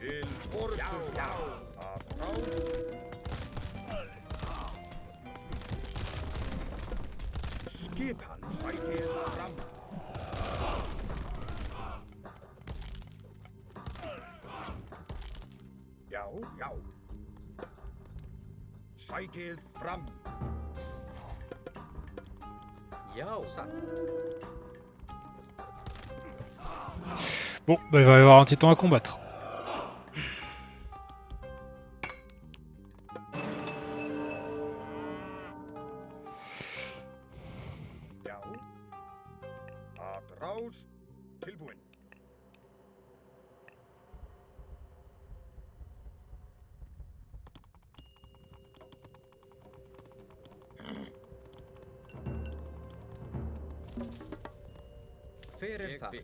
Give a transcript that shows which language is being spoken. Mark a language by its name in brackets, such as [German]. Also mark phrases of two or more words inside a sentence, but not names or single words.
[Icelandic] Til orustuslag. Atrás. Skipan sækir fram. Já, já. Sækið fram. Já, satt. [French] Bon, bah, il va y avoir un titan à combattre. [Icelandic] Já. Atrás. Tilbúin. Hver er það?